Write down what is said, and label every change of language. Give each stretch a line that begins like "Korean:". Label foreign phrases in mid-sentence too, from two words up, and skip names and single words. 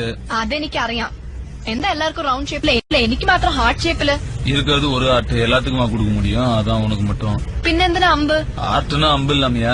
Malayalam: അതെനിക്കറിയാം. എന്താ എല്ലാവർക്കും
English: round shape,
Malayalam: എനിക്ക് മാത്രം
English: heart shape?
Tamil: இருக்கிறது ஒரு ஆர்ட், எல்லாத்துக்குமா கொடுக்க முடியும்? அதான் உனக்கு மட்டும்.
Malayalam: പിന്നെന്തിനാ അമ്പ്?
Tamil: ஆர்ட்னா அம்பு இல்லாமையா?